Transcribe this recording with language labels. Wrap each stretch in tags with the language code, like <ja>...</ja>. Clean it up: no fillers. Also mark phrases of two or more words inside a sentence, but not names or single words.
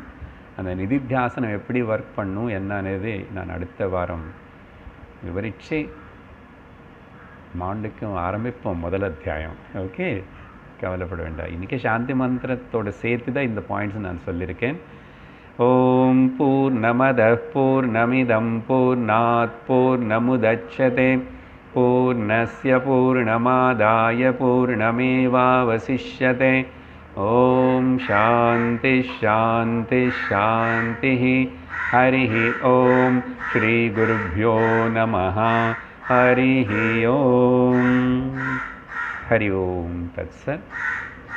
<ta>அந்த நிதித்தியாசனம் எப்படி ஒர்க் பண்ணும் என்னன்னது நான் அடுத்த வாரம் விவரித்து மாண்டுக்கும் ஆரம்பிப்போம் முதல் அத்தியாயம். ஓகே, கவலைப்பட வேண்டாம். இன்றைக்கி சாந்தி மந்திரத்தோடு சேர்த்து தான் இந்த பாயிண்ட்ஸ் நான் சொல்லியிருக்கேன்.</ta> <sa>ओं पूर्णमदः पूर्णमिदं पूर्णात् पूर्णमुदच्यते पूर्णस्य पूर्णमादाय पूर्णमेवावशिष्यते. ओं शान्ति शान्ति शान्ति. हरिः ओं। श्री गुरुभ्यो नमः. हरिः ओं। हरि ओं. தத்சத்.</sa>